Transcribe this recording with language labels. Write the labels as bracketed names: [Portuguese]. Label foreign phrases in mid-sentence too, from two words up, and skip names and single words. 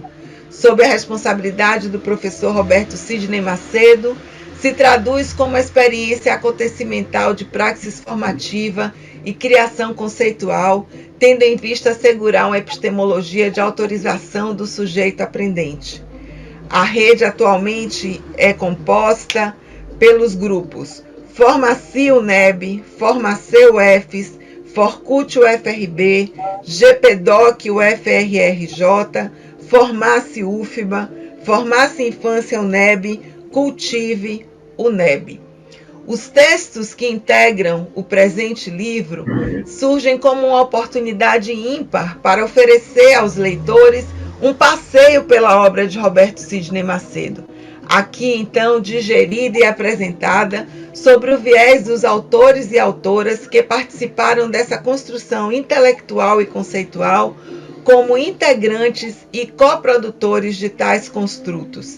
[Portuguese] Sob a responsabilidade do professor Roberto Sidney Macedo, se traduz como uma experiência acontecimental de praxis formativa e criação conceitual, tendo em vista assegurar uma epistemologia de autorização do sujeito aprendente. A rede atualmente é composta pelos grupos Formaci UNEB, Formace UFES, Forcut UFRB, GPDoc UFRRJ, Formace UFBA, Formace Infância UNEB, Cultive UNEB. Os textos que integram o presente livro surgem como uma oportunidade ímpar para oferecer aos leitores um passeio pela obra de Roberto Sidney Macedo, aqui então digerida e apresentada sobre o viés dos autores e autoras que participaram dessa construção intelectual e conceitual como integrantes e coprodutores de tais construtos.